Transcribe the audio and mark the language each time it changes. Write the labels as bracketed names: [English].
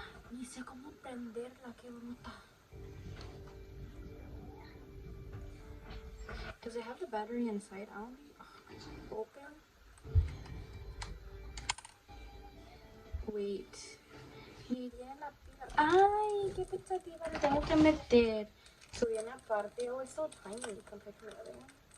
[Spanish] Ni sé cómo prenderla, qué bruta. [English] Does it have the battery inside out? Open. Wait. [Spanish] Ni tiene la pila. Ay, qué expectativa le tengo que meter. viene aparte. [English] Oh, it's so tiny compared to the other one.